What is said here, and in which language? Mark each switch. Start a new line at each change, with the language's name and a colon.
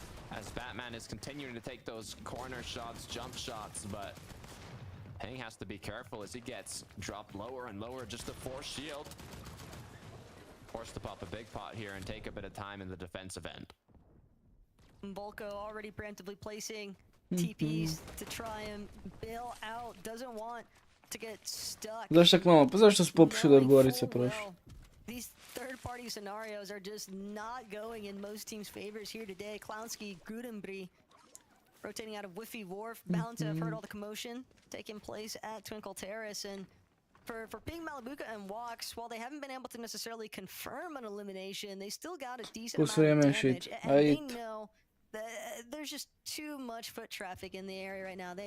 English: As Batman is continuing to take those corner shots, jump shots, but Ping has to be careful as he gets dropped lower and lower just to force shield. Forced to pop a big pot here and take a bit of time in the defensive end. Volko already preemptively placing TPs to try and bail out. Doesn't want to get stuck.
Croatian: Zašto tak malo? Pa zašto su popušili od Gorice prošli?
English: These third-party scenarios are just not going in most teams' favors here today. Clownski, Gudenbri rotating out of Whiffy Wharf. Bound to have heard all the commotion taking place at Twinkle Terrace, and for Ping Malabuka and Walks, while they haven't been able to necessarily confirm an elimination, they still got a decent amount of damage, and they know that there's just too much foot traffic in the area right now.